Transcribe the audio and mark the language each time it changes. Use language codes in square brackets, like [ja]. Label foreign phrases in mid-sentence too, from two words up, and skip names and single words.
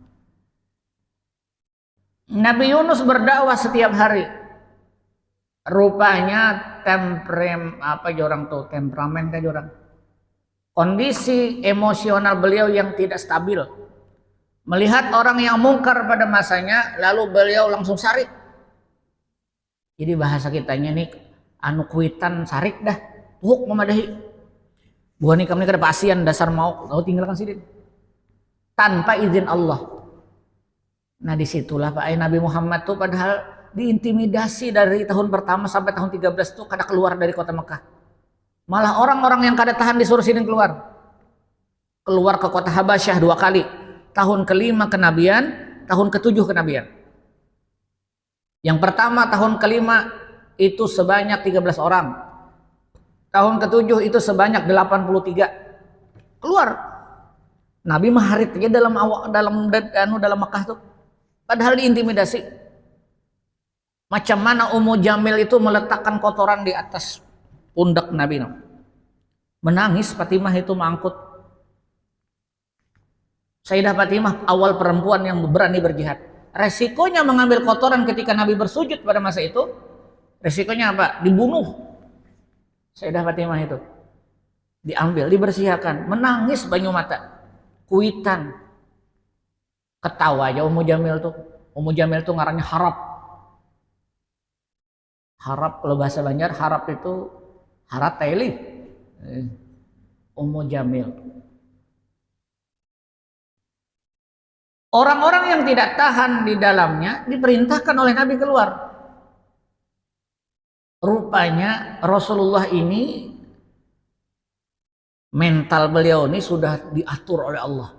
[id] Nabi Yunus berdakwah setiap hari. Rupanya temperamen kan orang. Kondisi emosional beliau yang tidak stabil. Melihat orang yang mungkar pada masanya, lalu beliau langsung sarik. [bjn] Jadi bahasa kitanya nih, anu kuitan sarik dah, tuhuk memadahi. Buah nih kami kada pasian dasar mau, lalu tinggalkan sidin. [id] Tanpa izin Allah. Nah disitulah Pak Nabi Muhammad tuh padahal diintimidasi dari tahun pertama sampai tahun 13 tuh kada keluar dari kota Mekah. Malah orang-orang yang kada tahan disuruh sidin keluar. Keluar ke kota Habasyah 2 kali. Tahun ke-5 kenabian, tahun ke-7 kenabian. Yang pertama tahun ke-5 itu sebanyak 13 orang. Tahun ke-7 itu sebanyak 83. Keluar. [bjn] Nabi maharit aja dalam Mekah tuh. [id] Padahal diintimidasi. Macam mana Ummu Jamil itu meletakkan kotoran di atas pundak Nabi. Menangis Fatimah itu mengangkut. Sayyidah Fatimah awal perempuan yang berani berjihad. Resikonya mengambil kotoran ketika Nabi bersujud pada masa itu, resikonya apa? Dibunuh. Sayyidah Fatimah itu diambil, dibersihkan, menangis banyu mata, kuitan, ketawa aja Ummu Jamil tuh. Ummu Jamil tuh ngarannya harap. Harap kalau bahasa Banjar, harap itu harat taili. Ummu Jamil. Orang-orang yang tidak tahan di dalamnya diperintahkan oleh Nabi keluar. Rupanya Rasulullah ini mental beliau ini sudah diatur oleh Allah.